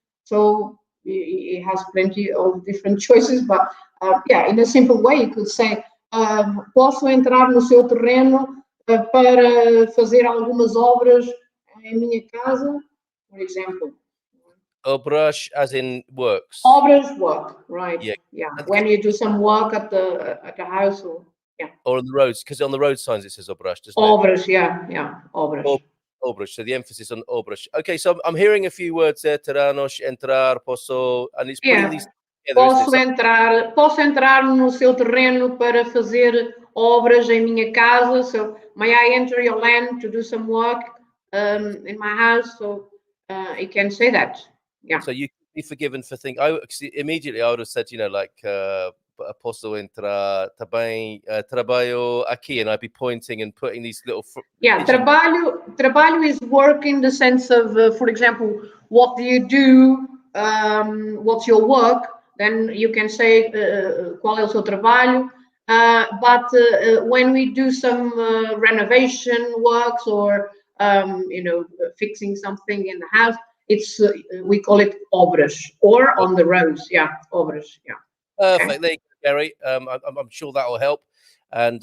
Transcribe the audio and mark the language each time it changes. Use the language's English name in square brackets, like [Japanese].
[English] So it has plenty of different choices, but yeah, in a simple way, you could say, [Portuguese] posso entrar no seu terreno para fazer algumas obras em minha casa, por exemplo. [English] Obras as in works. Obras, work, right? Yeah. Yeah. When you do some work at the house, or yeah. Or on the roads, because on the road signs it says obras, doesn't it? Obras, yeah, obras. Obras. So the emphasis on obras. Okay, so I'm hearing a few words there: terranos, entrar, posso, and it's putting these together, isn't it? [Portuguese] Posso entrar no seu terreno para fazer obras em minha casa. [English] So, may I enter your land to do some work in my house? So, you can say that. Yeah. So you can be forgiven for thinking. Immediately I would have said, like, [Portuguese] posso entrar também, trabalho aqui, [English] and I'd be pointing and putting these little. Yeah, trabalho is work in the sense of, for example, what do you do? What's your work? Then you can say [Portuguese] qual é o seu trabalho. [English] But when we do some renovation works or fixing something in the house, it's we call it obras, or on the roads. Yeah, obras. Yeah. Perfect. Okay. There you go, Gary. I'm sure that will help. And